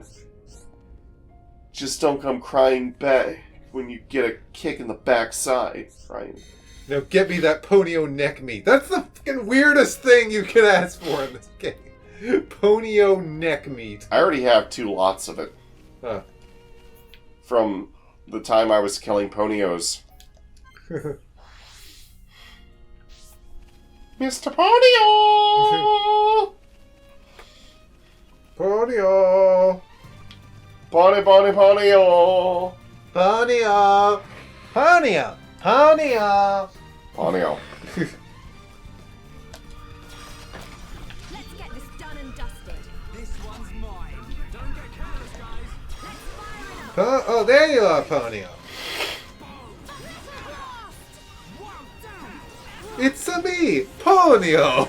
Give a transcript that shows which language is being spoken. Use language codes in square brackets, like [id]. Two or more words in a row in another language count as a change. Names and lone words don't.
[en] Just don't come crying back when you get a kick in the backside, right? Now get me that ponyo neck meat. That's the fucking weirdest thing you could ask for in this game. Ponyo neck meat. I already have 2 lots of it. Huh. From the time I was killing ponios. Mr. Ponyo! Ponyo! Ponyo! Ponyo! Ponyo! Ponyo! Ponyo. Let's get this done and dusted. This one's mine. Don't get careless, guys. Oh, there you are, Ponyo. It's a me, Ponyo!